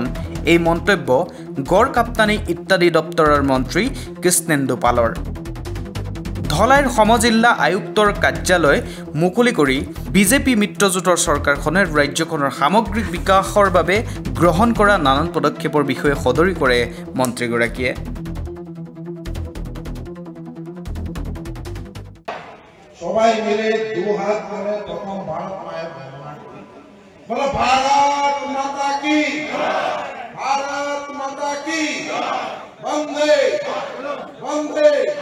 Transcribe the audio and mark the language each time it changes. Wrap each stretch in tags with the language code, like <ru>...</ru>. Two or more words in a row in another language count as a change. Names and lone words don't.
<as>এই মন্তব্য গড় কাপ্তানী ইত্যাদি দপ্তৰৰ মন্ত্ৰী কৃষ্ণেন্দু পালৰ। ধলাইৰ সমজিল্লা আয়ুক্তৰ কাৰ্যালয় মুকলি কৰি বিজেপি মিত্ৰজোঁটৰ চৰকাৰখনে ৰাজ্যখনৰ সামগ্ৰিক বিকাশৰ বাবে গ্ৰহণ কৰা নানান পদক্ষেপৰ বিষয়ে সদৰি কৰে মন্ত্ৰীগৰাকীয়ে।</as> <bn>সবাই মিলে দুহাত করে প্রথম ভারত মায়ের বন্দনা করি।</bn> <hi>बोलो भारत माता की, भारत माता की, वंदे वंदे।</hi>